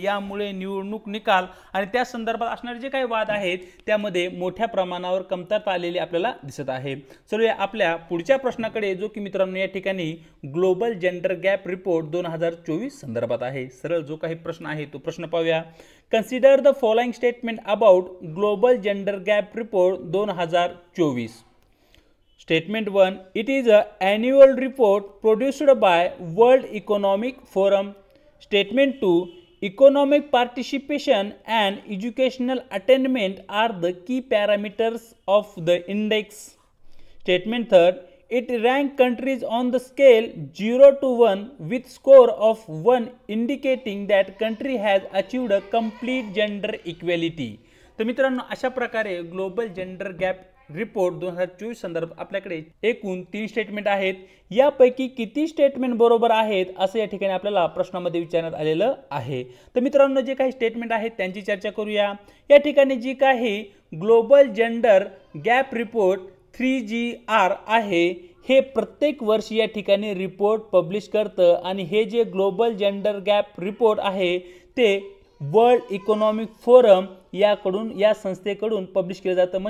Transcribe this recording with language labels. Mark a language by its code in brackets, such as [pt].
[mr] यामुळे निवडणूक निकाल आणि त्या संदर्भात असणारे जे काही वाद आहेत त्यामध्ये मोठ्या प्रमाणावर कमतरता आलेली आपल्याला दिसत आहे। चलूया आपल्या पुढच्या प्रश्नाकडे, जो की मित्रांनो या ठिकाणी ग्लोबल जेंडर गॅप रिपोर्ट 2024 संदर्भात आहे। सरळ जो काही प्रश्न आहे तो प्रश्न पाहूया। [en] Consider the following statement about global gender gap report 2024। Statement 1, it is an annual report produced by World Economic Forum. Statement 2, economic participation and educational attainment are the key parameters of the index. Statement 3, it ranks countries on the scale 0 to 1 with score of 1 indicating that country has achieved a complete gender equality. [mr] तर मित्रांनो अशा प्रकारे global gender gap report 2024 संदर्भात आपल्याकडे एकूण 3 statement आहेत। यापैकी किती स्टेटमेंट बरोबर आहेत असं या ठिकाणी आपल्याला प्रश्नामध्ये विचारण्यात आलेलं आहे। तर मित्रांनो जे काही स्टेटमेंट आहेत त्यांची चर्चा करूया। या ठिकाणी जी काही global gender gap report 3GR आहे हे प्रत्येक वर्षी या ठिकाणी रिपोर्ट पब्लिश करतं, आणि हे जे ग्लोबल जेंडर गॅप रिपोर्ट आहे ते वर्ल्ड इकॉनॉमिक फोरम याकडून या संस्थेकडून पब्लिश केलं जातं।